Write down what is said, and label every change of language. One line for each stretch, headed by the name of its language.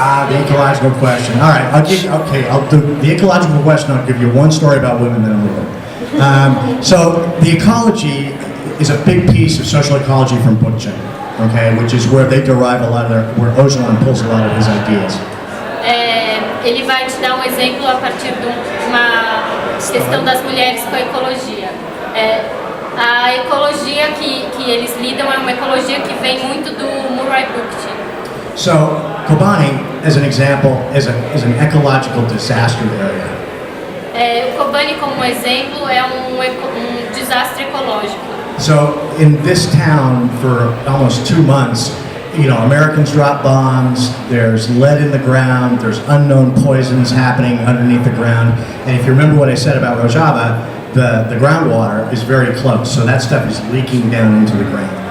English: The ecological question. All right, I'll do the ecological question. I'll give you one story about women, then I'll move on. So the ecology is a big piece of social ecology from Bookchin, okay, which is where they derive a lot of where Öcalan pulls a lot of his ideas.
Portuguese: Ele vai te dar exemplo a partir de uma questão das mulheres com a ecologia. A ecologia que eles lidam é uma ecologia que vem muito do Murray Bookchin.
English: So Kobani, as an example, is an ecological disaster area.
Portuguese: O Kobani, como exemplo, é um desastre ecológico.
English: So in this town, for almost 2 months, Americans drop bombs, there's lead in the ground, there's unknown poisons happening underneath the ground. And if you remember what I said about Rojava, the groundwater is very close, so that stuff is leaking down into the ground.